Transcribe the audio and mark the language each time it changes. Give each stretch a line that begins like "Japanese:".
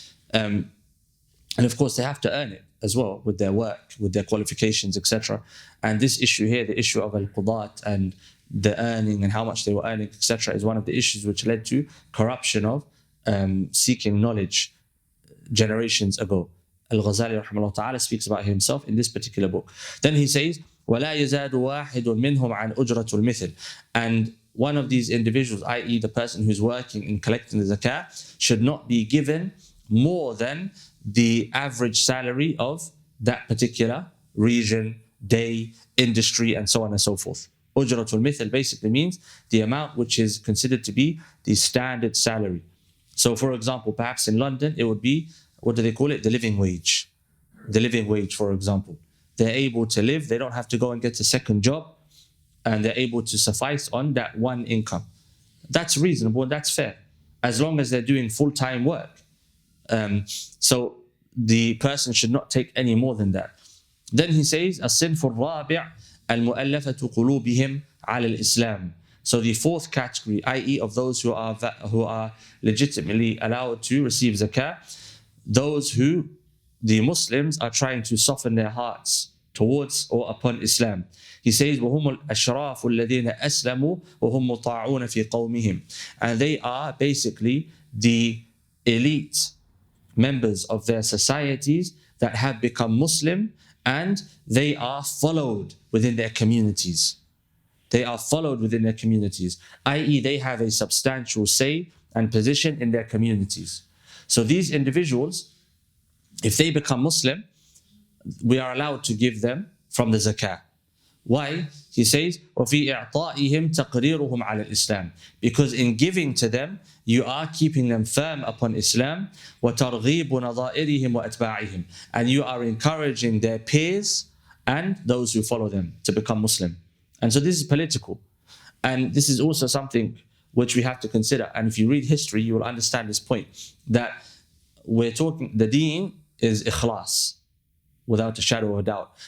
English: And of course, they have to earn it as well with their work, with their qualifications, etc. And this issue here, the issue of al-qudat and the earning and how much they were earning, etc., is one of the issues which led to corruption of seeking knowledge generations ago. Al-Ghazali rahimahullah ta'ala speaks about himself in this particular book. Then he says,
Arabic: وَلَا يَزَادُ وَاحِدٌ مِّنْهُمْ عَنْ أُجْرَةُ الْمِثِلِ.
English: And one of these individuals, i.e. the person who's working in collecting the zakat, should not be given more than the average salary of that particular region, day, industry, and so on and so forth. Ujratul Mithal basically means the amount which is considered to be the standard salary. So for example, perhaps in London, it would be, what do they call it? The living wage. The living wage, for example. They're able to live, they don't have to go and get a second job, and they're able to suffice on that one income. That's reasonable and that's fair, as long as they're doing full-time work. So the person should not take any more than that. Then he says,
Arabic: الصنف الرابع المؤلفة قلوبهم على الإسلام.
English: So the fourth category, i.e. of those who are legitimately allowed to receive zakah, those who the Muslims are trying to soften their hearts towards or upon Islam. He says,
Arabic: وهم الأشراف الذين أسلموا وهم مطاعون في قومهم.
English: And they are basically the elite members of their societies that have become Muslim, and they are followed within their communities. They are followed within their communities, i.e. they have a substantial say and position in their communities. So these individuals, if they become Muslim, we are allowed to give them from the zakah. Why? He says,
Arabic: وَفِي إِعْطَائِهِمْ تَقْرِيرُهُمْ عَلَى الْإِسْلَامِ.
English: Because in giving to them, you are keeping them firm upon Islam.
Arabic: وَتَرْغِيبُ نَظَائِرِهِمْ وَأَتْبَاعِهِمْ.
English: And you are encouraging their peers and those who follow them to become Muslim. And so this is political. And this is also something which we have to consider. And if you read history, you will understand this point, that we're talking, the deen is ikhlas, without a shadow of a doubt.